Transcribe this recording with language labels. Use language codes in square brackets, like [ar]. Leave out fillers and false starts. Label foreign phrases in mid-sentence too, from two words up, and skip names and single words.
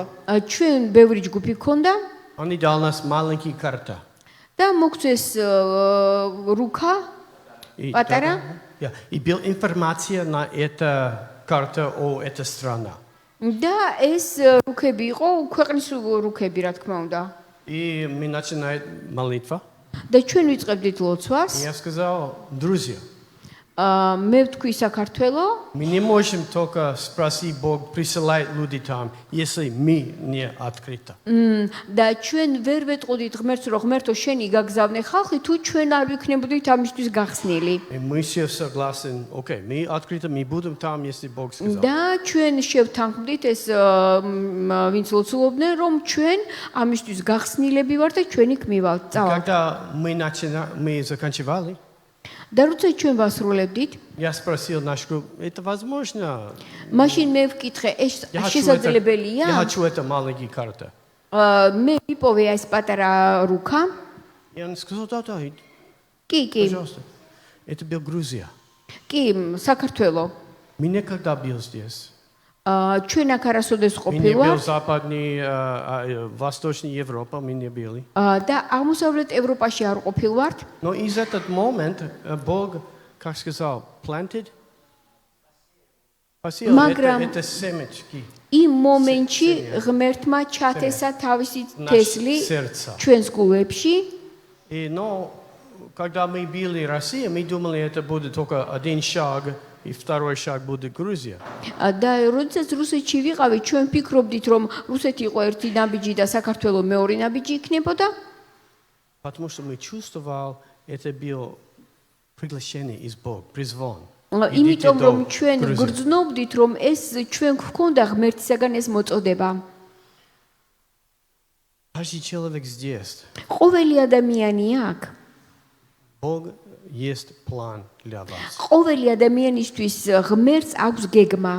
[ka] ჩვენ ბევრი ჯგუფი ქონდა [ru] они дали нас маленькие карты. [ka] და მოგწეს რუქა [ru] И, [ka] პატარა [ru] и была информация на эту карту о этой стране. [ka] და ეს რუქები იყო ქვეყნის რუქები, რა თქმა უნდა. [ru] И мы начинаем молитва. [ka] და ჩვენ ვიწყებდით [ru] И [ka] ლოცვას. [ru] я сказал, друзья, [ka] მე ვთქვი საქართველო, [ru] мы не можем только спросить Бог, присылает люди там, если мы не открыты. [ka] და ჩვენ ვერ ვეტყოდით ღმერთს, რომ ღმერთო შენი გაგზავნე ხალხი, თუ ჩვენ არ ვიქნებოდით ამისთვის გახსნილი. [ru] И мы все согласны, окей, мы открыты, мы будем там, если Бог сказал. [ka] და ჩვენ შევთანხმდით ეს ვინც ლოცულობდნენ, რომ ჩვენ ამისთვის გახსნილები ვართ და ჩვენი ქმივალთ. წავალთ. [ru] Когда мы заканчивали, [ka] და როცა ჩვენ ვასრულებდით, [ru] я спросил наш групп, это возможно? [ka] მაშინ მე ვკითხე, ეს შესაძლებელია? [ru] Я хочу это маленький карта. [ka] მე ვიპოვე ეს პატარა რუქა. [ru] И он сказал, да, [ka] კი, [ru] пожалуйста. Это был Грузия. [ka] კი, საქართველო. [ru] Мы никогда был здесь. [ka] ჩვენ აქ არასოდეს [ru] Мы не [ka] ყოფილვართ [ru] был западный, восточный Европа, мы не были. [ka] და აღმოსავლეთ ევროპაში არ ყოფილვართ. [ru] Но из этот момент Бог, как сказал, planted. Посеял это семечки. [ka] იმ მომენტში ღმერთმა ჩათესა თავისი თესლი ჩვენს გულებში. [ru] И но когда мы были в России, мы думали, это будет только один шаг, и второй шаг будет Грузия. [ka] და როდესაც რუსეთში ვიყავით, ჩვენ ფიქრობდით, რომ რუსეთი იყო ერთი ნაბიჯი და საქართველო მეორე ნაბიჯი იქნებოდა. [ru] Потому что мы чувствовали, это было приглашение из Бога, призван. [ka] იმიტომ რომ ჩვენ გრძნობდით, რომ ეს ჩვენ გვქონდა ღმერთისაგან ეს მოწოდება. [ru] Каждый человек здесь. [ka] ყოველი ადამიანი აქ. [ru] Бог есть план для вас. [ka] ყოველი ადამიანისთვის ღმერთს აქვს გეგმა.